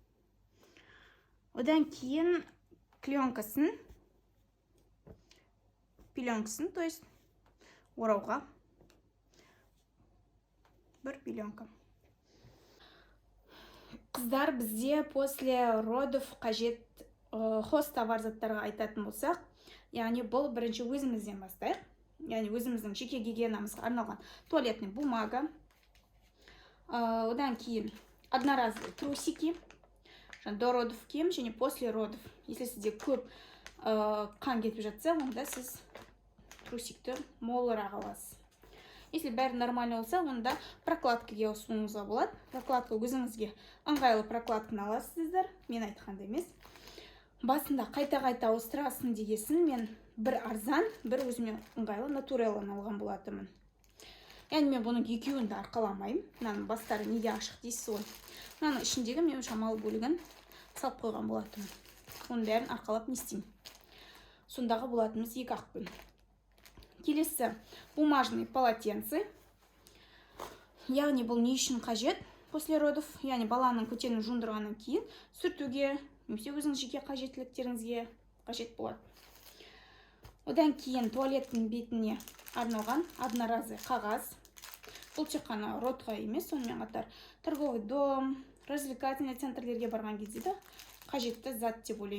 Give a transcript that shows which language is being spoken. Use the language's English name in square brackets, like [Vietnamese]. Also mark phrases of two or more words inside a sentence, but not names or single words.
[Kazakh] Одан кейін клеенкасын пеленкасын, [Russian] то есть [Kazakh] орауға бір пеленка. Қыздар, бізде [Russian] после родов [Kazakh] қажет хозтовар заттарға айтатын болсақ, яғни бұл бірінші өзімізден бастайық. Яғни өзіміздің жеке гигиенамызға арналған [Russian] туалетный бумага, [Kazakh] одан кейін [Russian] одноразовые трусики, до родов [Kazakh] киім және [Russian] после родов. [Kazakh] Если сізде көп қан кетіп жатса, онда сіз трусикті молырақ аласыз. Если бәрі нормально болса, онда прокладкаға ауысуыңызға болады. Прокладка өзіңізге ыңғайлы прокладканы аласыздар. Мен айтқанда емес. Басында қайта-қайта ауыстырасың дегесін мен бір арзан, бір өзіме ыңғайлы натурелланы алған болатымын. Яғни мен бұның екеуін де арқаламаймын. Мынаның бастары неге ашық дейсіз ғой. Мынаның ішіндегі мен шамалы бөлігін салып қойған болатымын. Оның бәрін арқалап не істеймін. Сондағы болатымыз екі ақпен. Келесі [Russian] бумажный полотенце. [Kazakh] Яғни бұл не үшін қажет [Russian] после родов? [Kazakh] Яғни баланың көтерін жуындырғаннан кейін сүртуге, немесе өзіңіз жеке қажеттіліктеріңізге қажет болады. Одан кейін туалеттің бетіне арналған одноразовый қағаз. Бұл тек қана родқа емес, сонымен қатар [Russian] торговый дом, развлекательный [Kazakh] центрлерге барған кезде де қажетті зат деп ойлаймын.